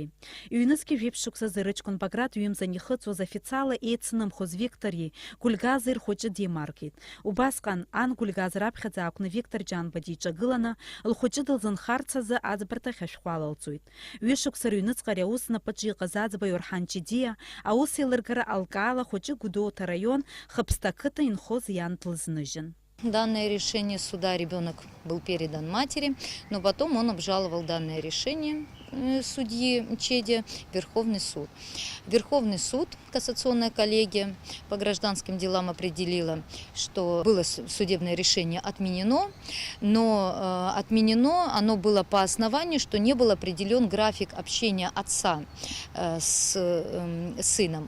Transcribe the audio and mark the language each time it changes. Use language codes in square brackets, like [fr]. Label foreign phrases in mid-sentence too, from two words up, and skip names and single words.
[ab] Иҩнызқьи жәеиԥшь шықәсазы рыҷкәын Баграт ҩымзан ихыҵуаз официала еицнымхоз Виктори Гәльгази рхәыҷы димаркит. Убасҟан ан Гәльгаз раԥхьаӡа аақәны Виктор Џьанба диҿагыланы лхәыҷы дылзынхарц азы аӡбарҭахь ашәҟәы алалҵоит. Ҩышықәса рыҩныҵҟа ари аус напаҿы иҟаз аӡбаҩ Орҳан Ҷидиа аусеилыргара алкаала хәыҷы Гәдоуҭа район Хыпста қыта инхоз ян длызныжьын. [ru] Данное решение суда ребенок был передан матери, но потом он обжаловал данное решение судьи Чеди в Верховный суд. Верховный суд, кассационная коллегия по гражданским делам определила, что было судебное решение отменено, но отменено оно было по основанию, что не был определен график общения отца с сыном.